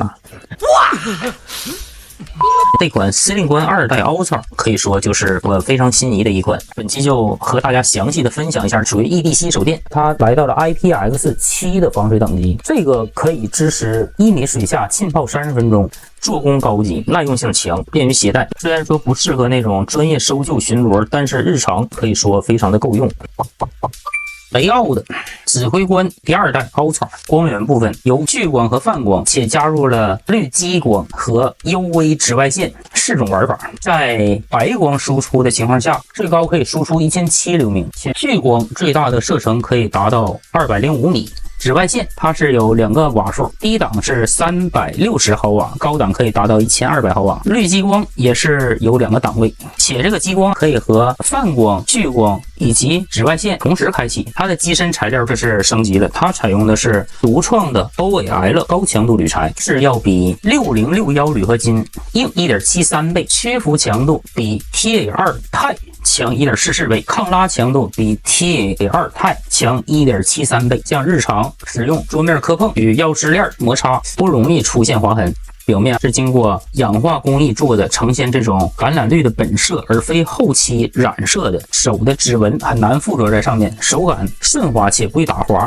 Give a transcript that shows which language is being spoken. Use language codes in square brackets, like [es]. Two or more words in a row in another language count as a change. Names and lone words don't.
[zh] 哇！这款司令官2代 Ultra 可以說就是我非常心儀的一款，本期就和大家詳細的分享一下屬於 EDC 手電，它來到了 IPX7 的防水等級，這個可以支持1米水下浸泡30分鐘，做工高級，耐用性強，便於携带。雖然說不適合那種專業搜救巡邏，但是日常可以說非常的夠用。雷奧的指揮官第2代 Ultra 光源部分由聚光和泛光，且加入了绿激光和 UV 紫外線4種玩法。在白光輸出的情況下，最高可以輸出1700流明，且聚光最大的射程可以達到205米。紫外線它是有2个瓦数，低檔是360毫瓦，高檔可以達到1200毫瓦。綠激光也是有2個檔位，且這個激光可以和泛光、聚光以及紫外線同時開啟。它的機身材料這是升級了，它採用的是獨創的 OAL 高強度鋁材，是要比6061鋁合金硬 1.73 倍，屈服強度比 TA2 鈦強 1.44 倍，抗拉強度比 TA2 鈦強 1.73 倍。像日常使用，桌面磕碰与钥匙鏈摩擦不容易出現划痕。表面是经过氧化工艺做的，呈现这种橄榄绿的本色，而非后期染色的。手的指纹很难附着在上面，手感顺滑且不会打滑。